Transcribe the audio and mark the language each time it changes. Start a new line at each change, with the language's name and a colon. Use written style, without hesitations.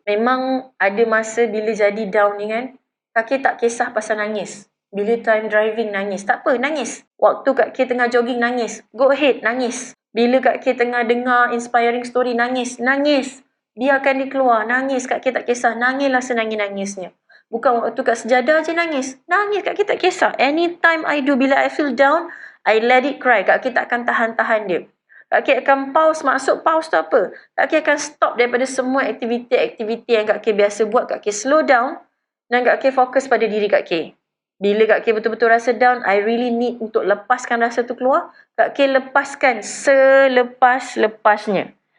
Malay: Memang ada masa bila jadi down ni kan, Kak K tak kisah pasal nangis. Bila time driving nangis. Tak apa, nangis. Waktu Kak K tengah jogging nangis.
English: Go ahead,
Malay: nangis. Bila Kak K tengah dengar inspiring story nangis. Nangis. Biarkan dia keluar. Nangis. Kak K tak kisah. Nangislah senangis-nangisnya. Bukan waktu kat sejadah je nangis. Nangis Kak K tak kisah.
English: Anytime I do,
Malay: bila
English: I feel down, I let it cry.
Malay: Kak K tak akan tahan-tahan dia. Kak K akan pause. Maksud pause tu apa? Kak K akan stop daripada semua aktiviti-aktiviti yang Kak K biasa buat. Kak K slow down dan Kak K fokus pada diri Kak K. Bila Kak K betul-betul rasa down,
English: I really need
Malay: untuk lepaskan rasa tu keluar. Kak K lepaskan selepas-lepasnya.